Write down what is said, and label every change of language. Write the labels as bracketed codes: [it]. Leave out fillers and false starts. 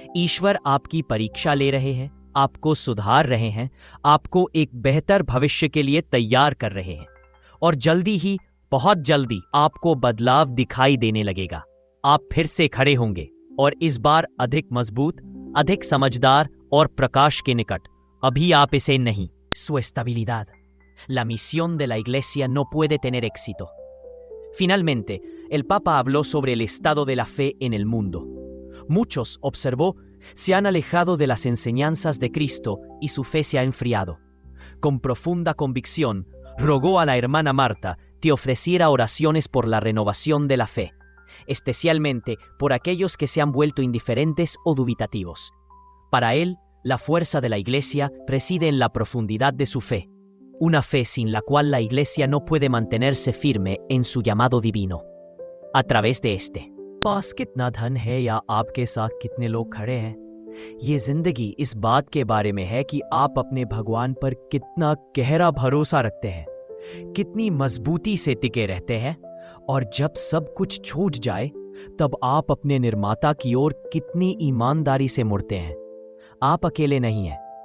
[hi] ईश्वर आपकी परीक्षा ले रहे हैं, आपको सुधार रहे हैं, आपको एक बेहतर भविष्य के लिए तैयार कर रहे हैं, और जल्दी ही, बहुत जल्दी आपको बदलाव दिखाई देने लगेगा। आप फिर से खड़े होंगे, और इस बार अधिक मजबूत, अधिक समझदार और प्रकाश के निकट। अभी आप इसे नहीं। [es] Su estabilidad. La misión de la Iglesia no puede tener éxito. Finalmente, el Papa habló sobre el estado de la fe en el mundo. Muchos, observó, se han alejado de las enseñanzas de Cristo y su fe se ha enfriado. Con profunda convicción, rogó a la hermana Marta que ofreciera oraciones por la renovación de la fe, especialmente por aquellos que se han vuelto indiferentes o dubitativos. Para él, la fuerza de la Iglesia reside en la profundidad de su fe, una fe sin la cual la Iglesia no puede mantenerse firme en su llamado divino. A través de este, [hi] पास कितना धन है या आपके साथ कितने लोग खड़े हैं, ये जिंदगी इस बात के बारे में है कि आप अपने भगवान पर कितना गहरा भरोसा रखते हैं, कितनी मजबूती से टिके रहते हैं, और जब सब कुछ छूट जाए, तब आप अपने निर्माता की ओर कितनी ईमानदारी से मुड़ते हैं। आप अकेले नहीं हैं।